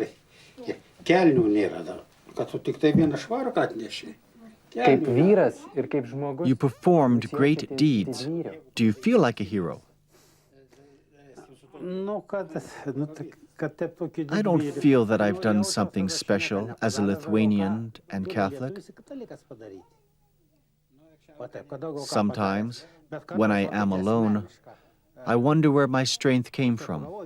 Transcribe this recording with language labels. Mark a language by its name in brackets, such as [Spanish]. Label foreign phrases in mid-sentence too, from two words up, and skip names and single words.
[Lithuanian] Kelnių nėra dar, kad tu tik tai vieną švarką atneši. [English] You performed great deeds. Do you feel like a hero? I don't feel that I've done something special as a Lithuanian and Catholic. Sometimes, when I am alone, I wonder where my strength came from.